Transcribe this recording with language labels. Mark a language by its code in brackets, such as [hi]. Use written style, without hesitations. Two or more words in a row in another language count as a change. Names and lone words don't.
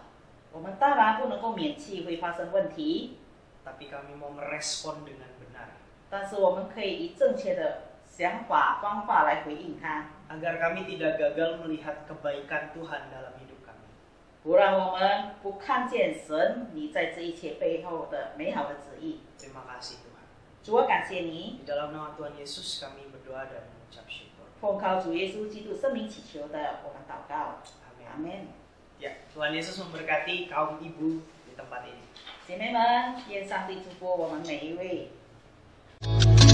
[zh] 我们当然不能够免去会发生问题， [id] tapi kami mau merespon dengan benar. [zh] 但是我们可以以正确的想法方法来回应它， [id] Agar kami tidak gagal melihat kebaikan Tuhan dalam hidup kami. [zh] 不让我们不看见神你在这一切背后的美好的旨意。 [id] Terima kasih Tuhan. [zh] 主，我感谢你， [id] Di dalam nama Tuhan Yesus kami berdoa dan mengucap syukur. [zh] 奉靠主耶稣基督圣名祈求的，我们祷告， [id] Amin. [zh] 阿门。 [id] Ya, Tuhan Yesus memberkati kaum ibu di tempat ini. [zh] 姐妹们，愿上帝祝福我们每一位。